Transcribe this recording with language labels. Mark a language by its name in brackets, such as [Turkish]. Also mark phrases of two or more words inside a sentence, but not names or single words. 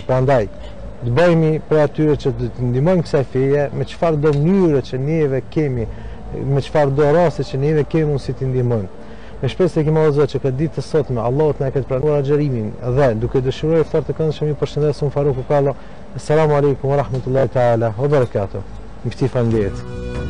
[Albanian] Prandaj të bëjmë për atyre që të ndihmojmë kësaj feje me çfarë do mënyre që neve kemi, me çfarë do raste që neve kemi mundësi të ndihmojmë. Me shpresë kemi Zot që këtë ditë të sotme Allahu na ketë pranuar agjërimin dhe duke dëshiruar iftar të këndshëm ju përshëndes Faruku Kallo. [Arabic] السلام عليكم ورحمة الله تعالى وبركاته. [Albanian] Mufti faleminderit.